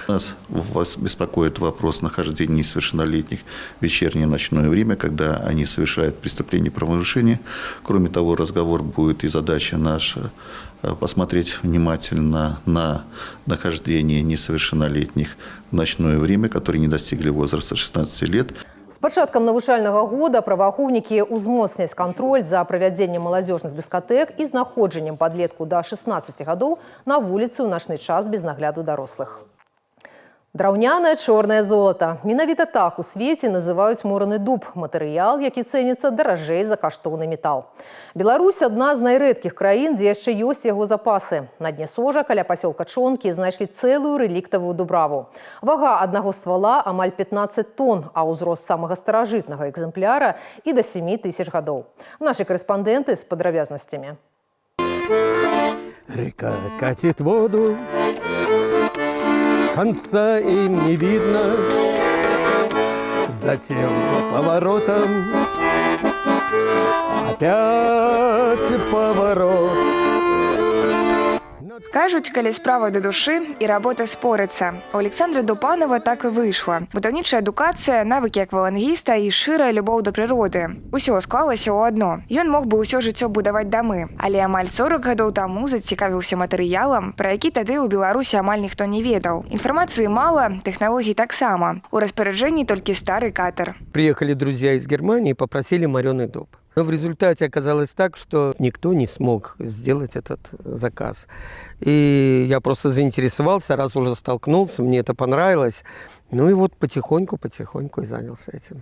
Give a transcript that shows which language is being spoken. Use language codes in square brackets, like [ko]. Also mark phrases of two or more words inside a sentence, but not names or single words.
[ru] Нас беспокоит вопрос нахождения несовершеннолетних в вечернее ночное время, когда они совершают преступления и правонарушения. Кроме того, разговор будет и задача наша посмотреть внимательно на нахождение несовершеннолетних в ночное время, которые не достигли возраста 16 лет. [be] С пачаткам навучальнага года праваахоўнікі ўзмоцняць кантроль за правядзеннем маладзёжных дыскатэк і знаходжаннем падлетку да 16 гадоў на вуліцы ў начны час без нагляду дарослых. Драўнянае чорнае золата. Менавіта так у свеце называюць мураны дуб – матэрыял, які цэніцца даражэй за каштоўны метал. Беларусь – адна з найрэдкіх краін, дзе яшчэ ёсць яго запасы. На дне сожа каля пасёлка Чонкі знайшлі цэлую рэліктавую дубраву. Вага аднаго ствала амаль 15 тонн, а ўзрост самага старажытнага экземпляра і да 7000 гадоў. Нашы корэспандэнты з падрабязнасцямі. [ru] Река катит воду, конца им не видно, затем поворотом опять поворот. [be] Кажуць, калі справа да душы і работа спорыцца. У Александра Дупанова так і выйшла. Будаўнічая адукацыя, навыкі аквалангіста і шырая любоў да прыроды. Усё склалася ў адно. Ён мог бы ўсё жыццё будаваць дамы, але амаль 40 гадоў таму зацікавіўся матэрыялам, пра які тады ў Беларусі амаль ніхто не ведаў. Інфармацыі мала, тэхналогій таксама. У распараджэнні толькі стары катер. [ru] Приехали друзья из Германии и попросили мореный дуб. Но в результате оказалось так, что никто не смог сделать этот заказ. И я просто заинтересовался, раз уже столкнулся, мне это понравилось. Ну и вот потихоньку и занялся этим.